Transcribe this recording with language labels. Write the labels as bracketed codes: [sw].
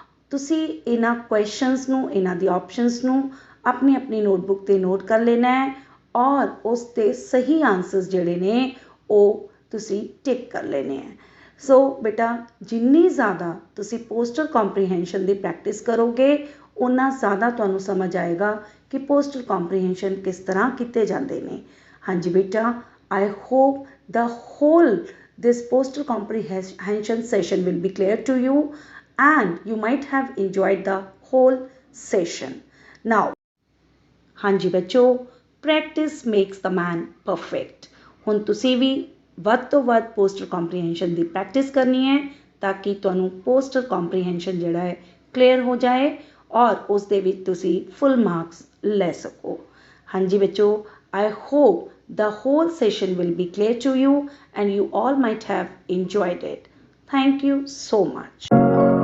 [pa] ਤੁਸੀਂ ਇਹਨਾਂ ਕੁਐਸਚਨਸ ਨੂੰ, ਇਹਨਾਂ ਦੀ ਆਪਸ਼ਨਸ ਨੂੰ ਆਪਣੀ ਨੋਟਬੁੱਕ 'ਤੇ ਨੋਟ ਕਰ ਲੈਣਾ ਹੈ ਔਰ ਉਸ ਦੇ ਸਹੀ ਆਨਸਰਸ ਜਿਹੜੇ ਨੇ ਉਹ ਤੁਸੀਂ ਟਿਕ ਕਰ ਲੈਣੇ ਹੈ। ਸੋ ਬੇਟਾ ਜਿੰਨੀ ਜ਼ਿਆਦਾ ਤੁਸੀਂ ਪੋਸਟਰ ਕੰਪਰੀਹੈਂਸ਼ਨ ਦੀ ਪ੍ਰੈਕਟਿਸ ਕਰੋਗੇ ਉਨਾ ਜ਼ਿਆਦਾ ਤੁਹਾਨੂੰ ਸਮਝ ਆਏਗਾ ਕਿ ਪੋਸਟਰ ਕੰਪਰੀਹੈਂਸ਼ਨ ਕਿਸ ਤਰ੍ਹਾਂ ਕੀਤੇ ਜਾਂਦੇ ਨੇ। ਹਾਂਜੀ ਬੇਟਾ, [en] I hope the whole this poster comprehension session will be clear to you and you might have enjoyed the whole session. Now, [pa] ਹਾਂਜੀ ਬੱਚੋ, [en] practice makes the man perfect. [pa] ਹੁਣ ਤੁਸੀਂ ਵੀ ਵੱਧ ਤੋਂ ਵੱਧ ਪੋਸਟਰ ਕੰਪਰੀਹੈਂਸ਼ਨ ਦੀ ਪ੍ਰੈਕਟਿਸ ਕਰਨੀ ਹੈ ਤਾਂ ਕਿ ਤੁਹਾਨੂੰ ਪੋਸਟਰ ਕੰਪਰੀਹੈਂਸ਼ਨ ਜਿਹੜਾ ਹੈ ਕਲੀਅਰ ਹੋ ਜਾਏ ਔਰ ਉਸ ਦੇ ਵਿੱਚ ਤੁਸੀਂ ਫੁੱਲ ਮਾਰਕਸ ਲੈ ਸਕੋ। ਹਾਂਜੀ ਬੱਚੋ, [en] I hope the whole session will be clear to you and you all might have enjoyed it. Thank you so much.